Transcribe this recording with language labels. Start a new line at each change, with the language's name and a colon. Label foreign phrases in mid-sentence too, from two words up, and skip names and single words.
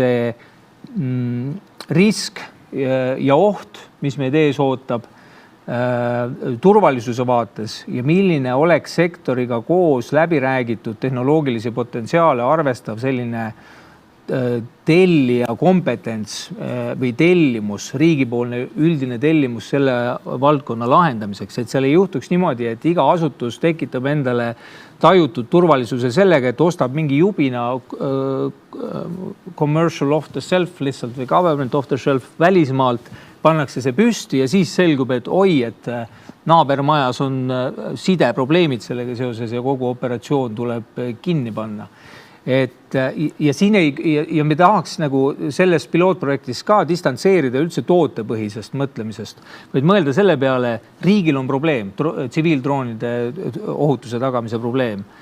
Estonian: see risk ja oht, mis meid ees ootab turvalisuse vaates ja milline oleks sektoriga koos läbi räägitud tehnoloogilisi potentsiaale arvestav selline tellija kompetents või tellimus, riigipoolne üldine tellimus selle valdkonna lahendamiseks, et seal ei juhtuks niimoodi, et iga asutus tekitab endale tajutud turvalisuse sellega, et ostab mingi jubina
English: commercial off the shelf
Estonian: lihtsalt või
English: government off the shelf
Estonian: välismaalt, pannakse see püsti ja siis selgub, et oi, et naabermajas on sideprobleemid sellega seoses ja kogu operatsioon tuleb kinni panna. Ja me tahaks nagu selles pilootprojektis ka distantseerida üldse tootepõhisest mõtlemisest, vaid mõelda selle peale, riigil on probleem, tsiviildroonide ohutuse tagamise probleem.